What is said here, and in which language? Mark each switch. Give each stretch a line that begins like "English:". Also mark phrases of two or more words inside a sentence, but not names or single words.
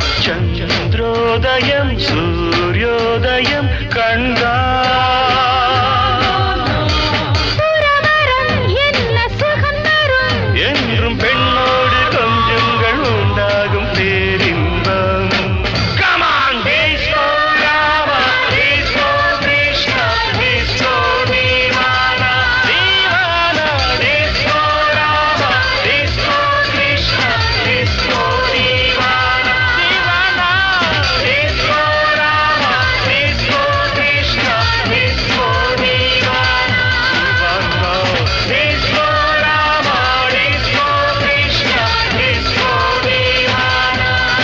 Tamil: சந்திரோதயம் சூர்யோதயம் கண்டான். துறவரம் என்ன சுகம் தரும் என்றும் பெண்ணோடு கொஞ்சங்கள் உண்டாகும் பேரின்பம்.
English: Come on, disco Rama, disco Krishna, disco Divana, Divana, disco Rama, disco Krishna, disco Divana, Divana, disco Rama, disco Krishna, disco Divana, Divana, disco Rama, disco Krishna, disco Divana.